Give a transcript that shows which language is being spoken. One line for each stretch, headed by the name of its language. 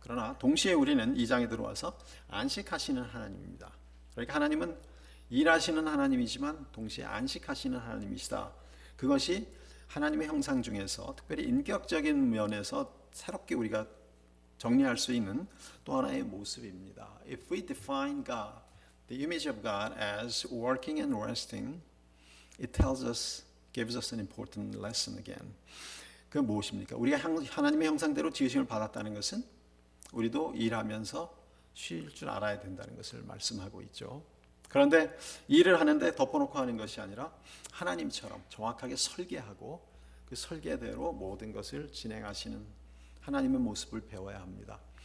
Korean: 그러나 동시에 우리는 2장에 들어와서 안식하시는 하나님입니다. 그러니까 하나님은 일하시는 하나님이지만 동시에 안식하시는 하나님이시다. 그것이 하나님의 형상 중에서 특별히 인격적인 면에서 새롭게 우리가 정리할 수 있는 또 하나의 모습입니다.
English: If we define God, the image of God as working and resting, it gives us an important lesson again.
Korean: 그 무엇입니까? 우리가 하나님의 형상대로 지으심을 받았다는 것은 우리도 일하면서 쉴 줄 알아야 된다는 것을 말씀하고 있죠. 그런데 일을 하는데 덮어놓고 하는 것이 아니라 하나님처럼 정확하게 설계하고 그 설계대로 모든 것을 진행하시는 하나님의 모습을 배워야 합니다.